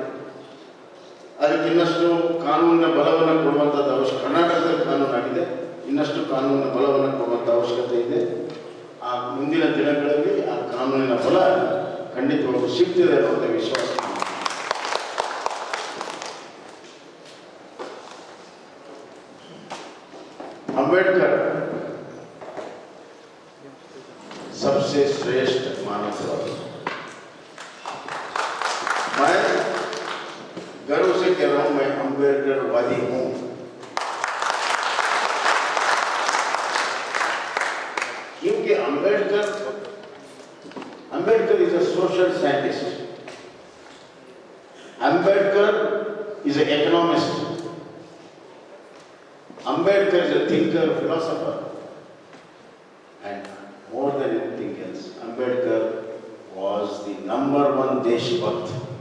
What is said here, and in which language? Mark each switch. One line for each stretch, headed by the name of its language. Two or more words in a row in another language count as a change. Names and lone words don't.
Kannada: ಅದಕ್ಕೆ ಇನ್ನಷ್ಟು ಕಾನೂನಿನ ಬಲವನ್ನು ಕೊಡುವಂಥದ್ದು ಅವಶ್ಯಕ. ಕರ್ನಾಟಕದಲ್ಲಿ ಕಾನೂನಾಗಿದೆ, ಇನ್ನಷ್ಟು ಕಾನೂನಿನ ಬಲವನ್ನು ಕೊಡುವಂಥ ಅವಶ್ಯಕತೆ ಇದೆ. ಆ ಮುಂದಿನ ದಿನಗಳಲ್ಲಿ ಆ ಕಾನೂನಿನ ಬಲ ಖಂಡಿತವಾಗಿ ಸಿಗ್ತಿದೆ ಅನ್ನುವಂಥ ವಿಶ್ವಾಸ.
Hindi: अंबेडकर सबसे श्रेष्ठ मानववादी। मैं गर्व से कह रहा हूं, मैं अंबेडकरवादी हूं।
English: क्योंकि Ambedkar is a social scientist, Ambedkar is a economist, Ambedkar is a thinker, philosopher, and more than anything else, Ambedkar was the #1 Deshbhakt.